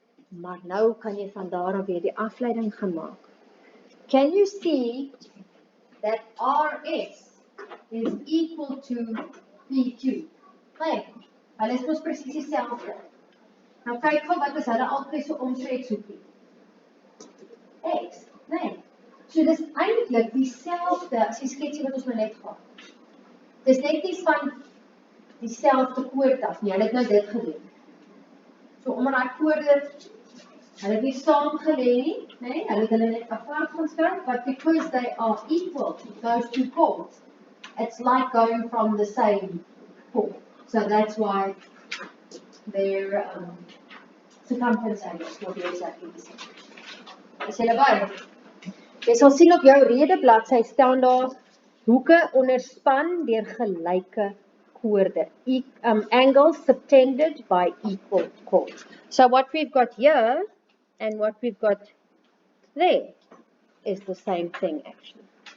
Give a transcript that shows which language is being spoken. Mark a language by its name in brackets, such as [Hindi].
[Afrikaans] Maar nou kan jy van daar af weer die afleiding gaan maak. [English] Can you see that RS is equal to PQ? [Afrikaans] Nee, hulle is mos presies dieselfde. Nou kyk gou wat is hulle altyd so omtrekshoekie. X, nee. So dis eintlik dieselfde as die sketsie wat ons nou net gehad. Dis net nie van dieselfde koord af nie. Hulle het nou dit gedoen. So omdat daai koorde hulle het nie saam gelê nie, nee, hulle het hulle net apart gaan skryf, [English] but because they are equal, those two chords, it's like going from the same chord. So that's why their circumference angles will be exactly the same. [Afrikaans] Is julle by? Jy sal sien op jou rede bladsy staan daar hoeke onderspan deur gelyke koorde. [English] Angles subtended by equal chords. So what we've got here and what we've got there is the same thing actually.